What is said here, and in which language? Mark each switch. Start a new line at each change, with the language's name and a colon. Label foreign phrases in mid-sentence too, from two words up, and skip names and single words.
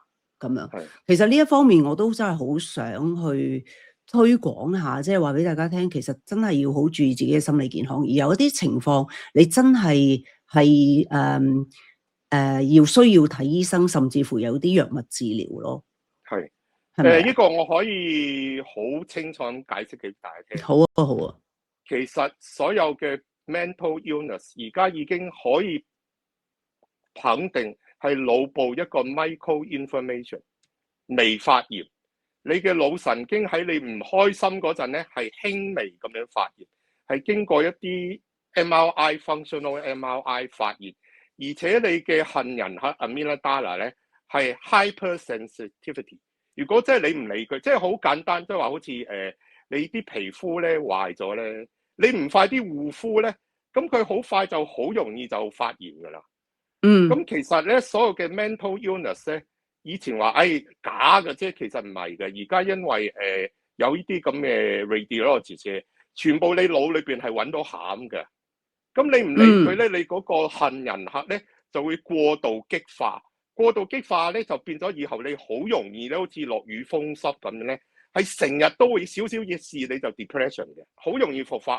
Cantonese: 咁樣，其實呢一方面我都真係好想去推廣下，即係話俾大家聽，其實真係要好注意自己嘅心理健康。而有一啲情況，你真係要需要睇醫生，甚至乎有啲藥物治療咯。呢個我可以好清楚咁解釋俾大家聽。好啊，好啊。其實所有嘅
English: mental illness
Cantonese: 而家已經可以肯定係腦部一個
English: micro inflammation
Cantonese: 微發炎，你嘅腦神經喺你唔開心嗰陣咧係輕微咁樣發炎，係經過一啲
English: MRI functional MRI
Cantonese: 發炎，而且你嘅杏仁核 amygdala 咧係 hypersensitivity。如果即係你唔理佢，即係好簡單，即係話好似你啲皮膚咧壞咗咧，你唔快啲護膚咧，咁佢好快就好容易就發炎噶啦。咁其實咧，所有嘅
English: mental illness
Cantonese: 咧，以前話假嘅啫，其實唔係嘅。而家因為有呢啲咁嘅 radiology 全部你腦裏邊係揾到餡嘅。咁你唔理佢咧，你嗰個杏仁核咧就會過度激化，過度激化咧就變咗以後你好容易咧，好似落雨風濕咁樣咧，係成日都會少少嘢事你就 depression 嘅，好容易復發。